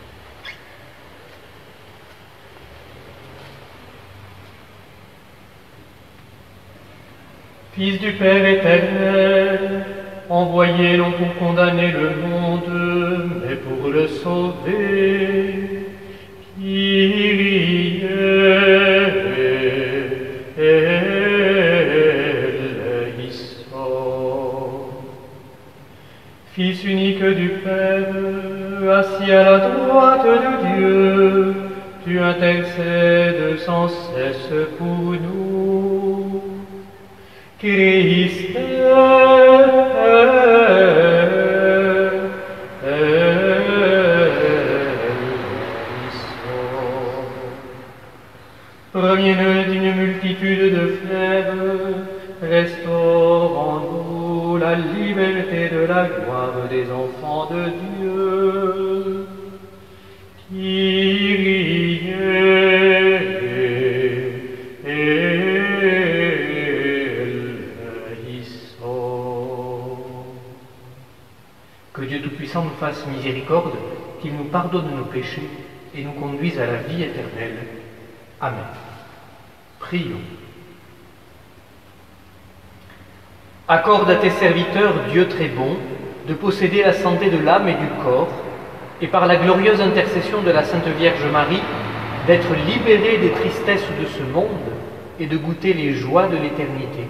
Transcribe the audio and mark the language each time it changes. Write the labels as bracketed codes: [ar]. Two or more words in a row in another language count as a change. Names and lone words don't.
[fr] Fils du Père éternel, envoyé non pour condamner le monde, mais pour le sauver. [el] Κύριε ελέησον. [fr] Fils unique du Père, assis à la droite de Dieu, tu intercèdes sans cesse pour nous. Christ Premier-né d'une multitude de frères, restaure en nous la liberté de la gloire des enfants de Dieu. [el] Κύριε ελέησον. [fr] Que Dieu Tout-Puissant nous fasse miséricorde, qu'il nous pardonne nos péchés et nous conduise à la vie éternelle. Amen. Prions. Accorde à tes serviteurs, Dieu très bon, de posséder la santé de l'âme et du corps, et par la glorieuse intercession de la Sainte Vierge Marie, d'être libérés des tristesses de ce monde et de goûter les joies de l'éternité.